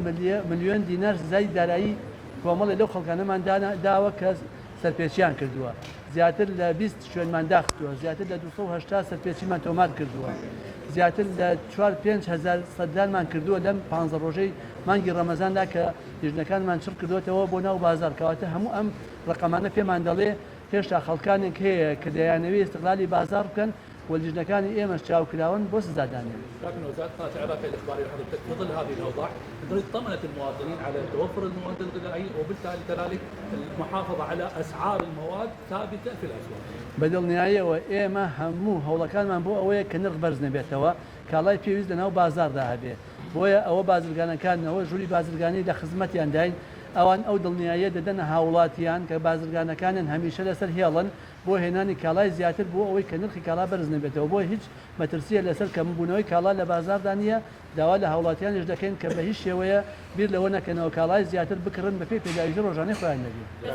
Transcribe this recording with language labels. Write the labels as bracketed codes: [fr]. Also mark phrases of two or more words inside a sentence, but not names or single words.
[ckb] ملیۆن دینار سزای دارایی کۆمەڵی لەو خەڵکانەمان داوە کە سەرپێچیان کردووە زیاتر لە 20 شوێنمان داخستووە زیاتر لە 280 سەرپێچیمان تۆمات کردووە زیاتر لە 4-5,000 سەردانمان کردووە لەم 15 ڕۆژەی مانگی ڕەمەزاندا کە لیژنەکانمان چڕ کردوێتەوە بۆ ناو بازار کەواتە هەموو ئەم ڕقەمانە پێمان دەڵێ هێشتا خەڵکانێک هەیە کە دەیانەوێت استقلالی بازار بکەن واللجنەکانی ئێمەش چاوکراون بۆ سزادانیان. [ar] لكن وزارة قناة العراق الإخبارية حضرتك في ظل هذه الأوضاع طمأنت المواطنين على توفر المواد الغذائية وبالتالي كذلك المحافظة على أسعار المواد ثابتة في الأسواق. [ckb] بەدڵنیاییەوە ئێمە هەموو هەوڵەکانمان بۆ ئەوەیە کە نرخ بەرز نەبێتەوە کاڵای پێویست لەناو بازاردا هەبێ بۆیە ئەوە بازرگانەکانەوە ژووری بازرگانی لە خزمەتیان داین ئەوان ئەو دڵنیاییە دەدەنە هاوڵاتیان کە بازرگانەکانن هەمیشە لەسەر هێڵن بۆ هێنانی کاڵای زیاتر بۆ ئەوەی کە نرخی کاڵا بەرز نەبێتەوە بۆ هیچ مەترسیە لەسەر کەمبوونەوەی کاڵا لە بازاردا نیە داوا لە هاوڵاتیانش دەکەین کە بە هیچ شێوەیە بیر لەوە نەکەنەوە کاڵای زیاتر بکڕن بە پێی پێداویژە ڕۆژانەی خۆیان نەبێت.